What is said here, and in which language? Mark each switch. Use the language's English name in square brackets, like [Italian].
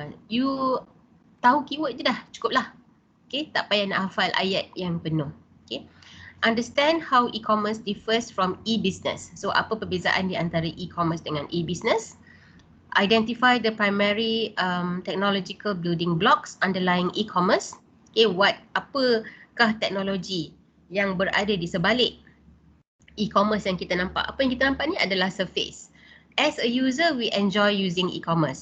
[Malay] You tahu keyword je dah, cukup lah. Okay, tak payah nak hafal ayat yang penuh. Okay, [English] Understand how e-commerce differs from e-business. [Malay] So apa perbezaan di antara e-commerce dengan e-business? [English] Identify the primary technological building blocks underlying e-commerce. [Malay] Okay, apakah teknologi yang berada di sebalik e-commerce yang kita nampak? Apa yang kita nampak ni adalah surface. [English] As a user, we enjoy using e-commerce.